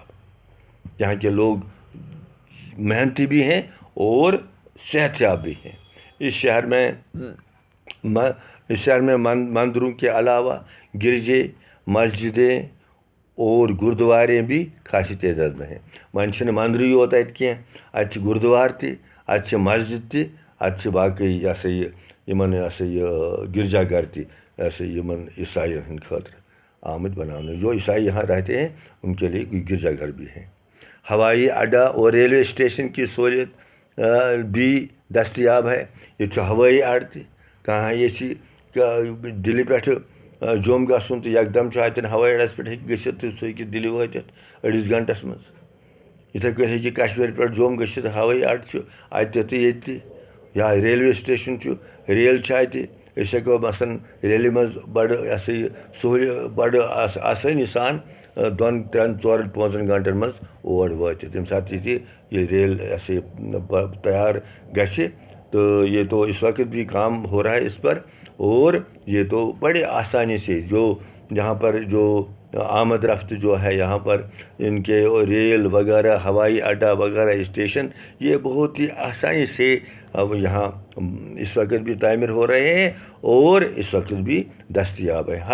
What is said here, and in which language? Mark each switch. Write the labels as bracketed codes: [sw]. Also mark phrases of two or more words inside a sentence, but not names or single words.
[ur] یہاں کے لوگ محنتی بھی ہیں اور صحت یاب بھی ہیں. اس شہر میں مندروں کے علاوہ گرجے، مسجدیں اور گردوارے بھی خاصی تعداد میں ہیں. [ks] وۄنۍ چھِنہٕ مندرٕے یوت اَتہِ کینٛہہ، اَتہِ چھِ گردوار تہِ، اَتہِ چھِ مسجد تہِ، اَتہِ چھِ باقٕے یہ سا یہ گرجا گھر تہِ یہ سا یمن عیسائیَن ہٕنٛدِ خٲطرٕ آمٕتۍ بناونہٕ. [ur] جو عیسائی یہاں رہتے ہیں ان کے لیے گرجا گھر بھی ہیں. ہوائی اڈا اور ریلوے اسٹیشن کی سہولیت بھی دستیاب ہے. [ks] یہ ہوائی اڈ تہِ کانٛہہ یژھِ دِلہِ پٮ۪ٹھٕ جوٚم گژھُن تہٕ یکدم چھُ اتٮ۪ن ہوٲیی اڈس پٮ۪ٹھ ہیٚکہِ گٔژھِتھ تہٕ سُہ ہیٚکہِ دِلہِ وٲتِتھ أڑِس گھنٹس منٛز. یِتھَے کٔنۍ ہیٚکہِ کشمیٖر پٮ۪ٹھ جوٚم گٔژھِتھ. ہوٲیی اڈ چھُ اتہِ تہٕ ییٚتہِ تہِ. یا ریلوے سٹیشن چھُ، ریل چھِ اتہِ. أسۍ ہٮ۪کو مثلاً ریلہِ منٛز بڑٕ یہ سا یہ سہوٗلیت بڑٕ آسٲنی سان 2, 3, 4, 5 گھنٹن منٛز اور وٲتِتھ. ییٚمہِ ساتہٕ یہ ریل یہ سا یہ تیار گژھِ. [ur] تو یہ تو اس وقت بھی کام ہو رہا ہے اس پر. اور یہ تو بڑے آسانی سے جو یہاں پر جو آمد رفت جو ہے یہاں پر ان کے ریل وغیرہ، ہوائی اڈا وغیرہ، اسٹیشن، یہ بہت ہی آسانی سے اب یہاں اس وقت بھی تعمیر ہو رہے ہیں اور اس وقت بھی دستیاب ہے.